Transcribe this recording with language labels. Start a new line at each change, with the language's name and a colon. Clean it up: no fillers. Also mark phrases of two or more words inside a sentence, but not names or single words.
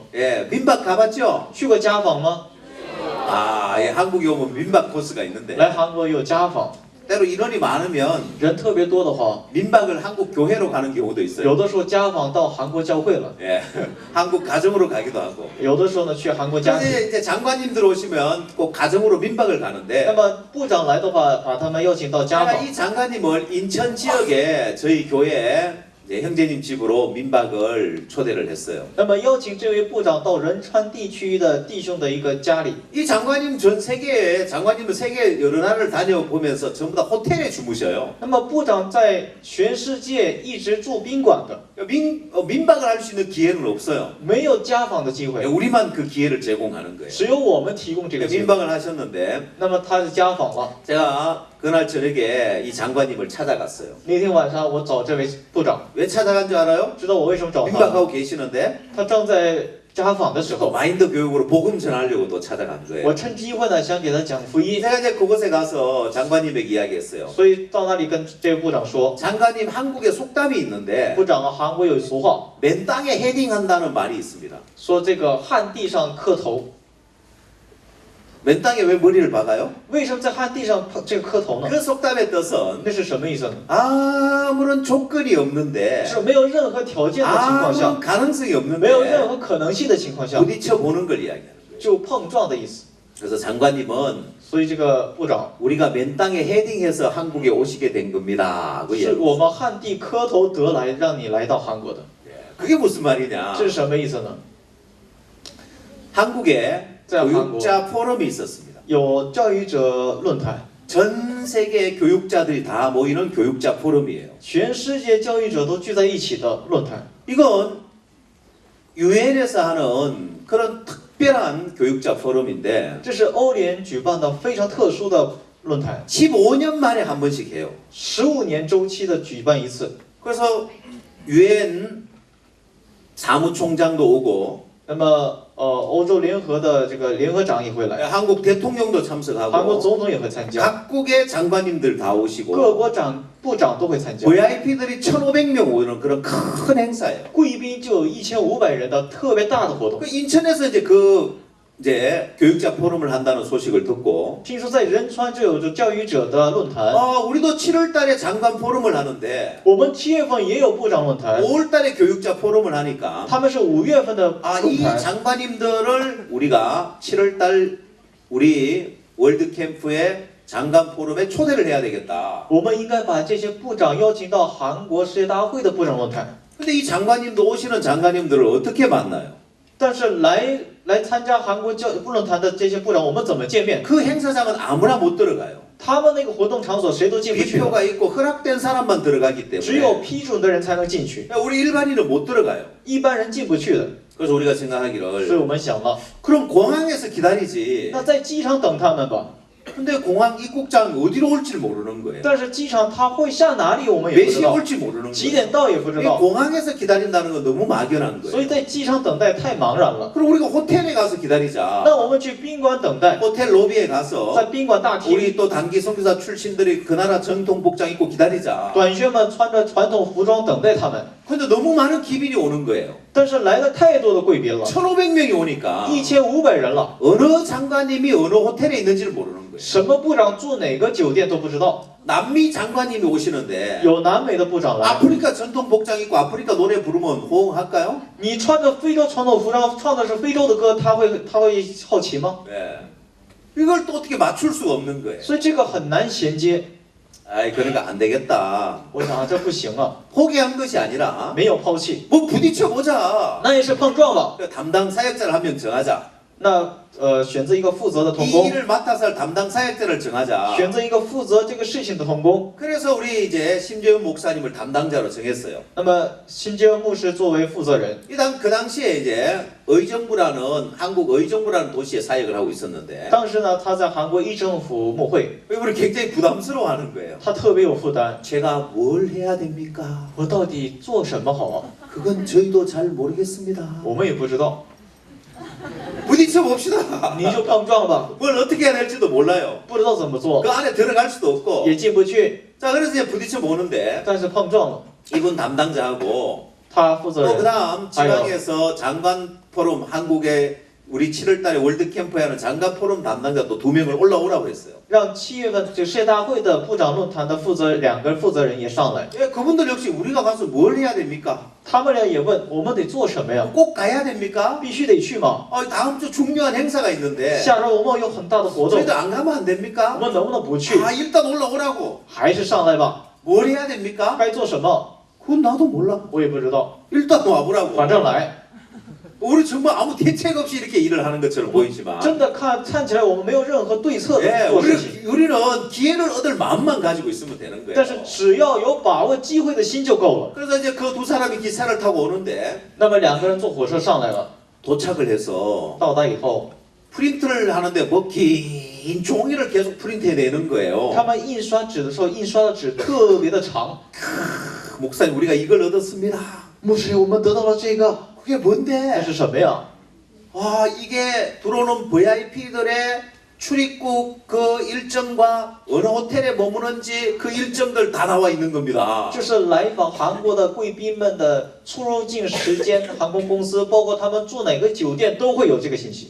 Korean: 예, 민박 가봤죠?
Chinese: 去过家访吗？
Korean: 아, 예, 한국에 오면 민박 코스가 있는데
Chinese: 来韩国有家访，
Korean: 때로 인원이 많으면
Chinese: 人特别多的话，
Korean: 민박을 한국 교회로 가는 경우도 있어요.
Chinese: 有的时候家访到韩国教会了，
Korean: 예, 한국 가정으로 가기도 하고.
Chinese: 有的时候呢去韩国家庭。
Korean: 그래서 이제 장관님들 오시면 꼭 가정으로 민박을
Chinese: 那
Korean: 가는데
Chinese: 么部长来的话，把他们邀请到家
Korean: 제가
Chinese: 访。
Korean: 이 장관님을 인천 지역에 저희 교회에 이제 형제님 집으로 민박을 초대를 했어요.
Chinese: 那么邀请这位部长到仁川地区的弟兄的一个家里。
Korean: 이 장관님 전 세계에 장관님은 세계 여러 나라를 다녀보면서 전부 다 호텔에 주무셔요.
Chinese: 那么部长在全世界一直住宾馆的，
Korean: 민박을 할 수 있는 기회는 없어요.
Chinese: 没有家访的机会，
Korean: 우리만 그 기회를 제공하는 거예요.
Chinese: 只有我们提供这个机会。
Korean: 민박을 하셨는데
Chinese: 那么他是家访了，
Korean: 제가 그날 저녁에 이 장관님을 찾아갔어요.
Chinese: 那天晚上我找这位部长，
Korean: 왜 찾아간 줄 알아요?
Chinese: 知道我为什么找他吗？
Korean: 민박하고 계시는데
Chinese: 他正在家访的时
Korean: 또
Chinese: 候，
Korean: 마인드 교육으로 복음 전하려고 또 찾아간 거예요.
Chinese: 我趁机会呢想给他讲福音，
Korean: 제가 이제 그곳에 가서 장관님에게 이야기했어요.
Chinese: 所以到那里跟这位部长说，
Korean: 장관님 한국에 속담이 있는데
Chinese: 部长啊，韩国有俗话
Korean: 맨 땅에 헤딩한다는 말이 있습니다.
Chinese: 说这个旱地上磕头，
Korean: 맨 땅에 왜 머리를 박아요?
Chinese: 为什么在旱地上这个磕头呢？
Korean: 그 속담의 뜻은
Chinese: 那是什么意思呢？
Korean: 아무런 조건이 없는데
Chinese: 是没有任何条件的情况下，
Korean: 아무런 가능성이
Chinese: 没有任
Korean: 없는데
Chinese: 何可能性的情况下，
Korean: 부딪혀 보는 걸 이야기하는 거예요.
Chinese: 就碰撞的意思。
Korean: 그래서 장관님은
Chinese: 所以这个部长
Korean: 우리가 맨 땅에 헤딩해서 한국에 오시게 된 겁니다. 그
Chinese: 是
Korean: 이야기.
Chinese: 我们旱地磕头得来，让你来到韩国的，
Korean: 그게 무슨 말이냐?
Chinese: 这是什么意思呢？
Korean: 한국에 자, 교육자 포럼이 있었습니다.
Chinese: 有教育者论坛，
Korean: 전 세계 교육자들이 다 모이는 교육자 포럼이에요.
Chinese: 全世界教育者都聚在一起的论坛。
Korean: 이건 유엔에서 하는 그런 특별한 교육자 포럼인데
Chinese: 这是欧联举办的非常特殊的论坛，
Korean: 15년 만에 한 번씩 해요.
Chinese: 15 年周期的举办一次。
Korean: 그래서 유엔 사무총장도 오고
Chinese: 那么欧洲联合的这个联合长也会来，
Korean: 한국 대통령도
Chinese: 韩国
Korean: 참석하고
Chinese: 总统也会参加，
Korean: 각국의 장관님들 다
Chinese: 各
Korean: 오시고
Chinese: 国部长都会参加，
Korean: VIP들이 1,500명 오는 그런 큰 행사예요.
Chinese: 贵宾就有1500人的特别大的活动。
Korean: 그 인천에서 이제 교육자 포럼을 한다는 소식을 듣고
Chinese: 听说在仁川就有着教育者的论坛，
Korean: 우리도 7월달에 장관 포럼을 하는데
Chinese: 我们7月份也有部长论坛，
Korean: 5월달에 교육자 포럼을 하니까
Chinese: 他们是5月份的论
Korean: 이
Chinese: 坛。
Korean: 장관님들을 우리가 7월달 우리 월드 캠프의 장관 포럼에 초대를 해야 되겠다.
Chinese: 我们应该把这些部长邀请到韩国世界大会的部长论坛。
Korean: 근데 이 장관님도 오시는 장관님들을 어떻게 만나요?
Chinese: 但是来参加韩国论坛的这些部长，我们怎么见面？
Korean: 그 행사장은 아무나 못 들어가요.
Chinese: 他们那个活动场所谁都进不去的，
Korean: 비표가 있고 허락된 사람만 들어가기
Chinese: 只有
Korean: 때문에
Chinese: 批准的人才能进去，
Korean: 우리 일반인은 못 들어가요.
Chinese: 一般人进不去的。
Korean: 그래서 우리가
Chinese: 所以
Korean: 생각하기를
Chinese: 我们想了，
Korean: 그럼 공항에서 기다리지.
Chinese: 那在机场等他们吧。
Korean: 근데 공항 입국장 어디로 올지 모르는 거예요.
Chinese: 但是机场他会下哪里，我们也
Korean: 몇
Chinese: 不知
Korean: 시에
Chinese: 道，
Korean: 올지 모르는
Chinese: 几
Korean: 거예요.
Chinese: 点到也不知
Korean: 이
Chinese: 道，
Korean: 공항에서 기다린다는 건 너무 막연한
Chinese: 所
Korean: 거예요.
Chinese: 以在机场等待太茫然了。
Korean: 그럼 우리가 호텔에 가서 기다리자.
Chinese: 那我们去宾馆等待，
Korean: 호텔 로비에 가서
Chinese: 在宾馆大厅，
Korean: 우리 또 단기 선교사 출신들이 그 나라 정통 복장 입고 기다리자.
Chinese: 短靴们穿着传统服装等待他们。
Korean: 근데 너무 많은 기빈이 오는 거예요.
Chinese: 但是来了太多的贵宾了，
Korean: 1,500명이 오니까
Chinese: 1500 人了，
Korean: 어느 장관님이 어느 호텔에 있는지를 모르는 거예요.
Chinese: 什么部长住哪个酒店都不知道。
Korean: 남미 장관님이 오시는데
Chinese: 有南美的部长来，
Korean: 아프리카 전통 복장 입고 아프리카 노래 부르면 호응할까요?
Chinese: 你穿着非洲传统服装唱的是非洲的歌，他会好奇吗？
Korean: 네. 이걸 또 어떻게 맞출 수가 없는 거예요.
Chinese: 所以这个很难衔接。
Korean: 아이 그러니까 안 되겠다.
Chinese: 我想啊，这不行啊，
Korean: 포기한 것이 아니라
Chinese: 没有抛弃，
Korean: 뭐 부딪혀 보자.
Chinese: 那也是碰撞吧。
Korean: 담당 사역자를 한 명 정하자.
Chinese: 那选择一个负责的童
Korean: 이
Chinese: 工，
Korean: 일을 맡아서 할 담당 사역자를 정하자.
Chinese: 选择一个负责这个事情的童工。
Korean: 그래서 우리 이제 심재훈 목사님을 담당자로 정했어요.
Chinese: 那么新杰恩牧师作为负责人，
Korean: 그 당시에 이제 의정부라는 한국 의정부라는 도시에 사역을 하고 있었는데
Chinese: 当时呢他在韩国议政府牧会，
Korean: 우리 굉장히 부담스러워하는 거예요.
Chinese: 他特别有负担。
Korean: 제가 뭘 해야 됩니까?
Chinese: 我到底做什么好啊？
Korean: 그건 저희도 잘 모르겠습니다.
Chinese: 我们也不知道，
Korean: 부딪혀 봅시다.
Chinese: 你就碰撞吧，
Korean: 뭘 어떻게 해야 될지도 몰라요.
Chinese: 不知道怎么做
Korean: 그 ， 안에 들어갈 수도 없고.
Chinese: 也进不去，
Korean: 자 그래서 이제 부딪혀 보는데
Chinese: 但是碰撞了。
Korean: 이분 담당자하고
Chinese: 他负责
Korean: 또
Chinese: 人，
Korean: 그다음 지방에서 장관 포럼 한국에 우리 7월달에 월드 캠프에 하는 장관 포럼 담당자 또 2명을 올라오라고 했어요.
Chinese: 让7月份这个世界大会的部长论坛的2个负责人也上来，
Korean: 예, 그분들 역시 우리가 가서 뭘 해야 됩니까?
Chinese: 他们俩也问我们得做什么呀？
Korean: 꼭 가야 됩니까?
Chinese: 必须得去吗？
Korean: 다음 주 중요한 행사가 있는데
Chinese: 下周我们有很大的活动，
Korean: 저희들 안 가면 안
Chinese: 我
Korean: 됩니까?
Chinese: 们能不能不去？
Korean: 일단 올라오라고.
Chinese: 还是上来吧？
Korean: 뭘 해야 됩니까?
Chinese: 该做什么？
Korean: 그건 나도 몰라.
Chinese: 我也不知道，
Korean: 일단 와보라고.
Chinese: 反正来。
Korean: 우리 정말 아무 대책 없이 이렇게 일을 하는 것처럼 보이지만
Chinese: 真的看起来我们没有任何对策
Korean: 예,
Chinese: 的做事情，
Korean: 우리는 기회를 얻을 마음만 가지고 있으면 되는
Chinese: 但是
Korean: 거예요.
Chinese: 只要有把握机会的心就够了。
Korean: 그래서 이제 그 두 사람이 기차를 타고 오는데
Chinese: 那么2个人坐火车上来了，
Korean: 도착을 해서
Chinese: 到达以后，
Korean: 프린트를 하는데 뭐 긴 긴 종이를 계속 프린트해내는 거예요.
Chinese: 他们印刷纸的时候，印刷的纸特别的长。
Korean: 목사님 우리가 이걸 얻었습니다.
Chinese: 牧师，我们得到了这个，
Korean: 그게
Chinese: 这
Korean: 뭔데?
Chinese: 是什么呀？
Korean: 와 이게 들어오는 VIP들의 출입국 그 일정과 어느 호텔에 머무는지 그 일정들 다 나와 있는 겁니다.
Chinese: 这是来访韩国的贵宾们的出入境时间，航空公司包括他们住哪个酒店都会有这个信息。